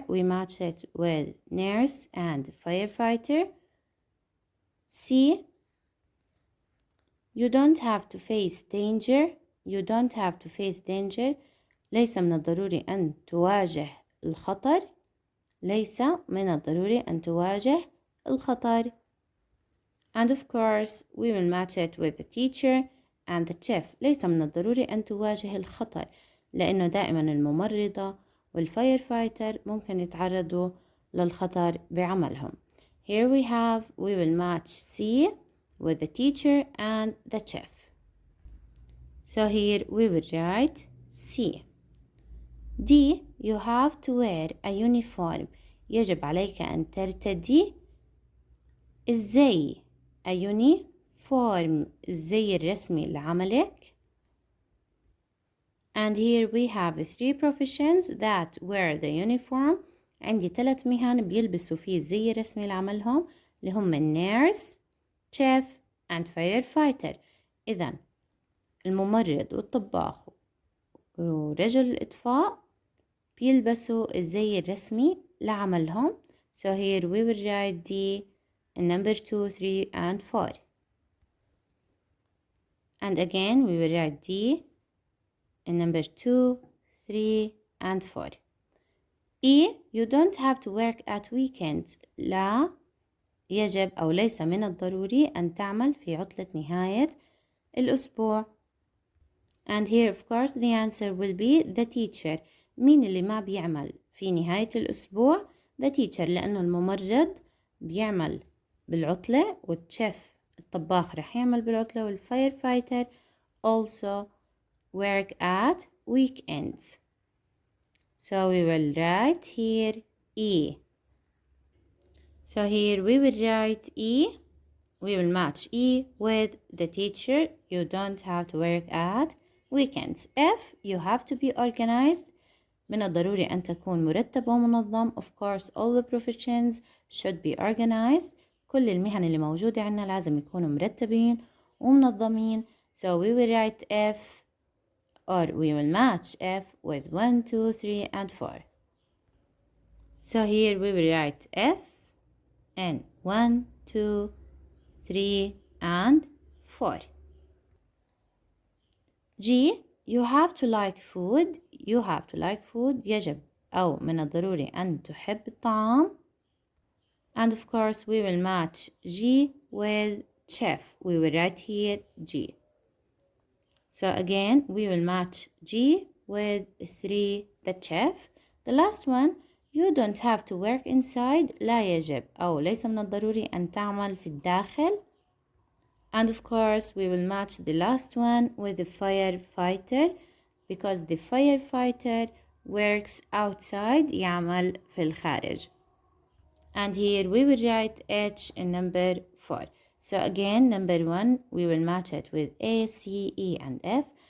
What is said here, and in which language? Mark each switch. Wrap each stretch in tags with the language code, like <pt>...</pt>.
<en>We match it with nurse and firefighter. C. You don't have to face danger. You don't have to face danger.</en> <ar>ليس من الضروري أن تواجه الخطر. ليس من الضروري أن تواجه الخطر.</ar> <en>And of course we will match it with the teacher and the chef.</en> <ar>ليس من الضروري أن تواجه الخطر لأنه دائما الممرضة والفاير فايتر ممكن يتعرضوا للخطر بعملهم.</ar> <en>Here we will match C with the teacher and the chef. So here we will write C. D. You have to wear a uniform.</en> <ar>يجب عليك أن ترتدي الزي.</ar> <en>A uniform.</en> <ar>الزي الرسمي لعملك.</ar> <en>And here we have 3 professions that wear the uniform.</en> <ar>عندي 3 مهن بيلبسوا فيه الزي الرسمي لعملهم اللي هم النيرس,</ar> <en>chef and firefighter.</en> <ar>إذن الممرض والطباخ ورجل الإطفاء بيلبسوا الزي الرسمي لعملهم.</ar> <en>So here we will write D in number 2, 3 and 4. And again we will write D in number 2, 3 and 4. E. You don't have to work at weekends.</en> <ar>لا يجب أو ليس من الضروري أن تعمل في عطلة نهاية الأسبوع.</ar> <en>And here of course the answer will be the teacher.</en> <ar>مين اللي ما بيعمل في نهاية الأسبوع؟</ar> <en>the teacher.</en> <ar>لأنه الممرض بيعمل بالعطلة والشيف الطباخ رح يعمل بالعطلة والفاير فايتر</ar> <en>also work at weekends. So we will write here E. So here we will write E. We will match E with the teacher. You don't have to work at weekends. F. You have to be organized.</en> <ar>من الضروري أن تكون مرتب ومنظم.</ar> <en>Of course all the professions should be organized.</en> <ar>كل المهن اللي موجودة عنا لازم يكونوا مرتبين ومنظمين.</ar> <en>So we will write F, or we will match F with 1, 2, 3 and 4. So here we will write F and 1, 2, 3 and 4. G. You have to like food. You have to like food.</en> <ar>يجب أو من الضروري أن تحب الطعام.</ar> <en>And of course we will match G with chef. We will write here G. So again we will match G with 3 the chef. The last one, you don't have to work inside.</en> <ar>لا يجب أو ليس من الضروري أن تعمل في الداخل.</ar> <en>And of course we will match the last one with the firefighter because the firefighter works outside.</en> <ar>يعمل في الخارج.</ar> <en>And here we will write H in number 4. So again number 1 we will match it with A, C, E and F.</en>